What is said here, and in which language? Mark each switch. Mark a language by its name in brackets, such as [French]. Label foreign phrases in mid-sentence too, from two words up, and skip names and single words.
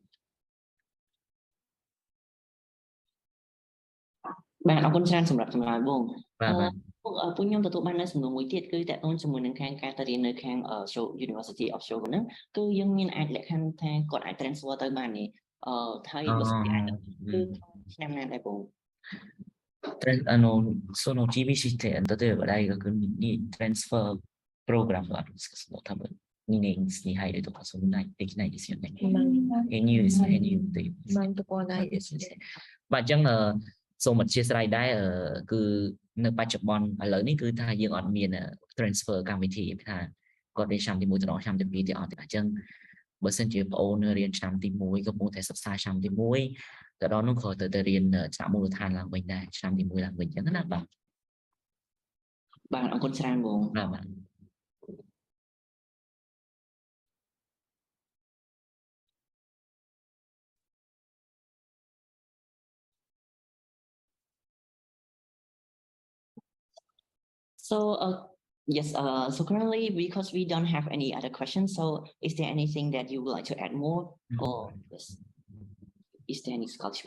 [Khmer] បាទអរគុណច្រើនសម្រាប់ចម្លើយបងបាទពួកខ្ញុំទទួលបាននៅសំណួរមួយទៀតគឺតើតូនជាមួយនឹងខាងការទៅរៀននៅខាង University of Hyogo ហ្នឹងគឺយើងមានអាចលក្ខខណ្ឌថាគាត់អាច transfer ទៅបាននេះហើយបើសិនជាអាចគឺឆ្នាំណាដែរបង [Japanese] その GBC って例えば大学に transfer プログラムがあるんですか多分2年に入るとかそんなできないですよね。編入ですね。編入という。今のところないですね。 [Khmer] បាទអញ្ចឹងសូមអធិស្ឋានដែរគឺនៅបច្ចុប្បន្នឥឡូវនេះគឺថាយើងអត់មាន transfer កម្មវិធីថាគាត់រៀនឆ្នាំទី1ទៅដល់ឆ្នាំទី2ទេអត់ទេអញ្ចឹងបើសិនជាបងអូនរៀនឆ្នាំទី1កំពុងតែសិក្សាឆ្នាំទី1ទៅដល់នោះក៏ទៅរៀនឆ្នាំមូលដ្ឋានឡើងវិញដែរឆ្នាំទី1ឡើងវិញអញ្ចឹងណាបាទ អរគុណច្រើនបង បាទ [English] So yes, so currently because we don't have any other questions, so is there anything that you would like to add more, or is there any scholarship?